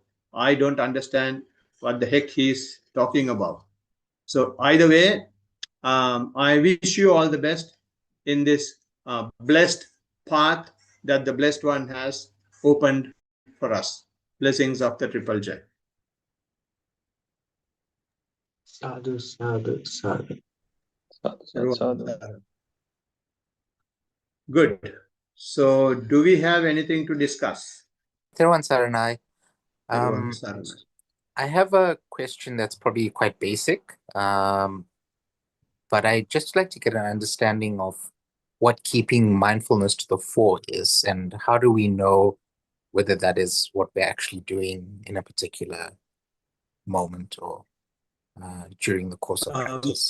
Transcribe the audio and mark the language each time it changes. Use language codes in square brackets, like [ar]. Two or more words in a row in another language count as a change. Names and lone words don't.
[en] I don't understand what the heck he's talking about. So either way, I wish you all the best in this blessed path that the Blessed One has opened for us. Blessings of the Triple J. [pi] Sadhu, sadhu, sadhu. Sadhu, sadhu. [en] Good. So do we have anything to discuss? [pi] Thirwan Saranai. Saranai. [en] I have a question that's probably quite basic, but I'd just like to get an understanding of what keeping mindfulness to the fore is, and how do we know whether that is what we're actually doing in a particular moment or during the course of practice.